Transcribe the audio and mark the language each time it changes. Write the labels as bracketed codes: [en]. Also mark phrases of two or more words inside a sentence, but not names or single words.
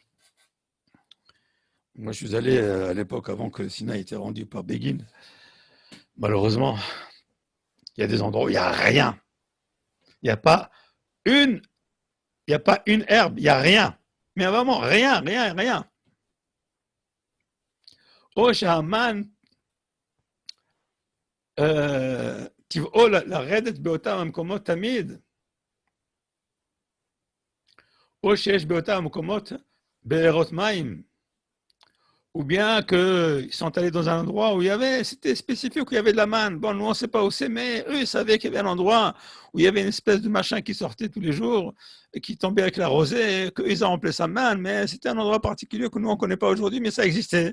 [fr] Moi, je suis allé à l'époque avant que le Sinaï ait été rendu par Begin. Malheureusement, il y a des endroits où il n'y a rien. Il n'y a pas une herbe, il n'y a rien. Mais vraiment, rien. [he] Oh, Shaman, טבעו לרדת באותם המקומות תמיד, או שיש באותם המקומות בארות מים, [fr] ou bien qu'ils sont allés dans un endroit où c'était spécifique, où il y avait de la manne. Bon, nous, on ne sait pas où c'est, mais eux, ils savaient qu'il y avait un endroit où il y avait une espèce de machin qui sortait tous les jours et qui tombait avec la rosée, qu'ils ont rempli sa manne, mais c'était un endroit particulier que nous, on ne connaît pas aujourd'hui, mais ça existait.